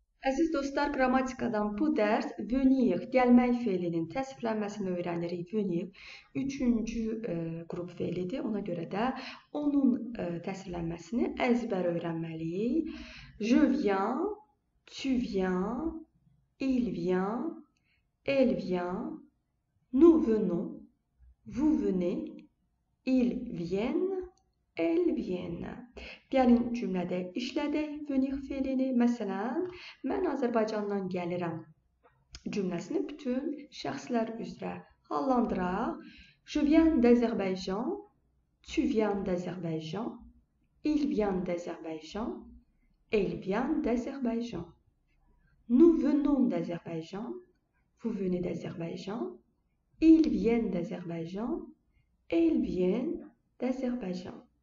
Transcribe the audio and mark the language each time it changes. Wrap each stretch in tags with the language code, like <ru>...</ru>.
<az>Əziz dostlar, qrammatikadan bu dərs venir, gəlmək fe'linin təsvirlənməsini öyrənirik. Venir 3-cü qrup fe'lidir. Ona görə də onun təsvirlənməsini əzbər öyrənməliyik.</az> <fr>Je viens, tu viens, il vient, elle vient, nous venons, vous venez, ils viennent, elles viennent.</fr> <az>Gəlin cümlədə işlədək venir fe'lini. Məsələn, mən Azərbaycandan gəlirəm cümləsini bütün şəxslər üzrə hallandıraq.</az> <fr>Je viens d'Azerbaïdjan, tu viens d'Azerbaïdjan, il vient d'Azerbaïdjan, elle vient d'Azerbaïdjan. Nous venons d'Azerbaïdjan, vous venez d'Azerbaïdjan, ils viennent d'Azerbaïdjan, elles viennent d'Azerbaïdjan.</fr>